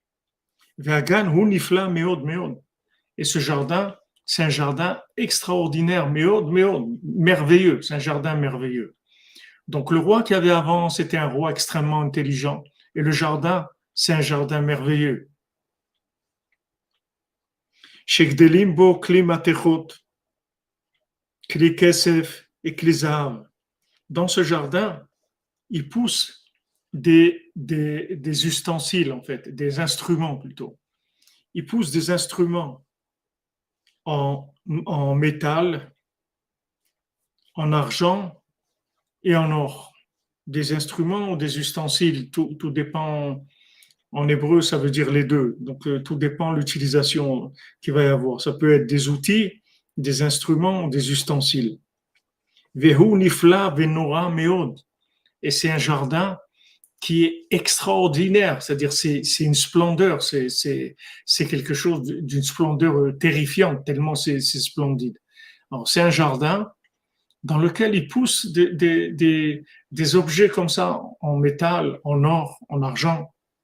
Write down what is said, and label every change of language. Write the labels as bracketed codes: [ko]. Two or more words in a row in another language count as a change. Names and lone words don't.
[fr] Et ce jardin, c'est un jardin extraordinaire, merveilleux. C'est un jardin merveilleux. Donc le roi qu'il y avait avant, c'était un roi extrêmement intelligent. Et le jardin, c'est un jardin merveilleux. [he] שגדלים בו כלי מתכות, כלי כסף את כלי זהב. [fr] Dans ce jardin, il pousse des ustensiles, en fait, des instruments plutôt. Il pousse des instruments en métal, en argent et en or. Des instruments ou des ustensiles, tout dépend. En hébreu, ça veut dire les deux. Donc, tout dépend de l'utilisation qu'il va y avoir. Ça peut être des outils, des instruments ou des ustensiles. [he] והוא נפלא ונורא מאוד. [fr] Et c'est un jardin qui est extraordinaire, c'est-à-dire c'est une splendeur, c'est quelque chose d'une splendeur terrifiante, tellement c'est splendide. Alors, c'est un jardin dans lequel il pousse des objets comme ça, en métal, en or, en argent.